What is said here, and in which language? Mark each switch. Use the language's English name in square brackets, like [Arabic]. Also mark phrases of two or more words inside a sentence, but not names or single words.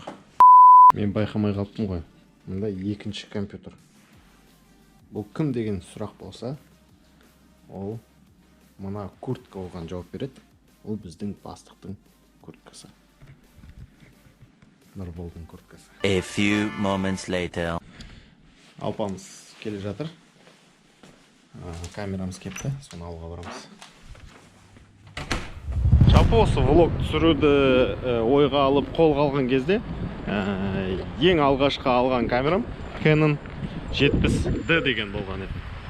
[Kazakh] Мен байқамай қалыптым ғой. Мұнда екінші компьютер. Бұл кім деген сұрақ болса, ол мына куртка оған жауап береді. Ол біздің бастықтың курткасы. Нұрболдың курткасы. [English] A few moments later. [Kazakh] Алпамыз келе жатыр. Камерамыз кепті. Соны алуға барамыз. Жалпы осы влог түсіруді ойға алып қолға алған кезде ең алғашқы алған камерам Canon 70D деген болған еді.